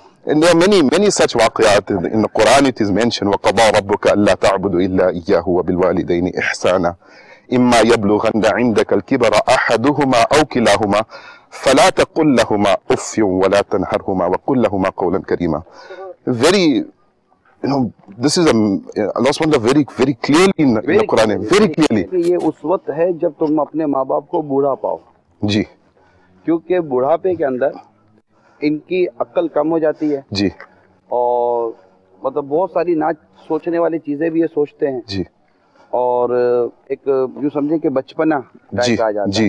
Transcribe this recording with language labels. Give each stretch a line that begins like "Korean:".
English: And there are many such waqiyat in the Quran. It is mentioned,
Arabic: وَقَضَى رَبُّكَ أَلَّا تَعْبُدُوا إِلَّا إِيَّاهُ وَبِالْوَالِدَيْنِ إِحْسَانًا إِمَّا يَبْلُغَنَّ عِنْدَكَ الْكِبَرَ أَحَدُهُمَا أَوْ كِلَاهُمَا فَلَا تَقُلْ لَهُمَا أُفٍّ وَلَا تَنْهَرْهُمَا وَقُلْ لَهُمَا قَوْلًا كَرِيمًا.
English: Very, this is Allah SWT very clearly in the Quran, very clearly.
Urdu: یہ اس وقت ہے جب تم اپنے ماں باپ کو بوڑھا پاؤ. جی. کیونکہ بڑھاپے کے اندر ان کی عقل کم ہو جاتی ہے. جی. اور مطلب بہت ساری نہ سوچنے والی چیزیں بھی یہ سوچتے ہیں. جی. اور ایک یوں سمجھیں کہ بچپنا ٹائپ آ جاتا ہے.